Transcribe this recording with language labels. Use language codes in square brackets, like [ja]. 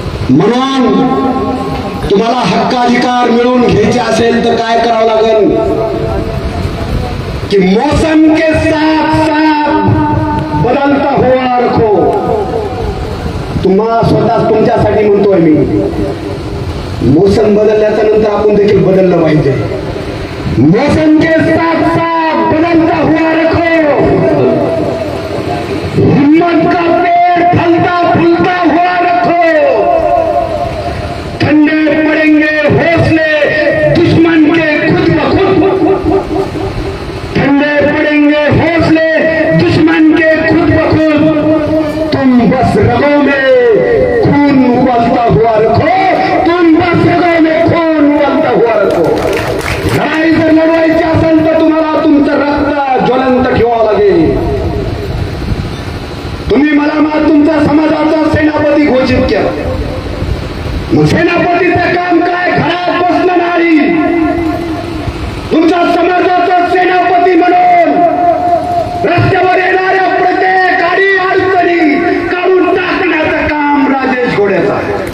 [mr] म्हणून तुम्हाला हक्काधिकार मिळवून घ्यायचे असेल तर काय करावं लागेल की [hi] मौसम के साथ साथ बदलता हुआ रखो. [mr] तुम्हाला स्वतः तुमच्यासाठी म्हणतोय मी, मौसम बदलल्याच्या नंतर आपण देखील बदललं पाहिजे. [hi] मौसम के साथ साथ बदलता हुआ रखो, हिम्मत का पेड़ फलता फूलता हुआ रखो, ठंडे पड़ेंगे हौसले दुश्मन के खुद ब खुद, ठंडे पड़ेंगे हौसले दुश्मन के खुद ब खुद, तुम बस रगों में खून उबलता हुआ रखो, तुम बस रगों में खून उबलता हुआ रखो. [mr] लढाई जर लढवायची असेल तर तुम्हाला तुमचं रक्त ज्वलंत ठेवावं लागेल. तुम्ही मला तुमच्या समाजाचा सेनापती घोषित केला, मग सेनापतीचं काम काय? घरात बसणं नाही, तुमच्या समाजाचा सेनापती म्हणून रस्त्यावर येणाऱ्या प्रत्येक अडचणी काढून टाकण्याचं काम राजेश घोडेचं आहे.